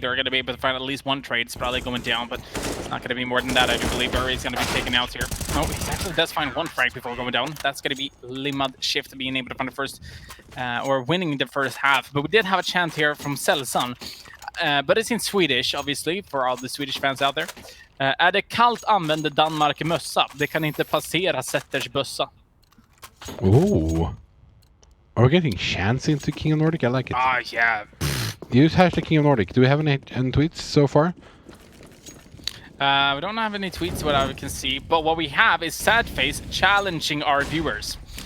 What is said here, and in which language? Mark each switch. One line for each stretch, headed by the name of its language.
English: They're going to be able to find at least 1 trade. Spratlik going down, but it's not going to be more than that. I do believe Barry is going to be taken out here. No, he actually does find 1 frag before going down. That's going to be Limad Shift being able to find the first, or winning the first half. But we did have a chant here from Selsan. But it's in Swedish, obviously, for all the Swedish fans out there.
Swedish: Är det kallt använder Danmark mössa. Det kan inte passera Setters bössa. Ooh.
English: Are we getting chance into King of Nordic? I like it. Yeah. Use hashtag King of Nordic. Do we have any tweets so far? We don't have any tweets, what I can see. But what we have is Sadface challenging our viewers.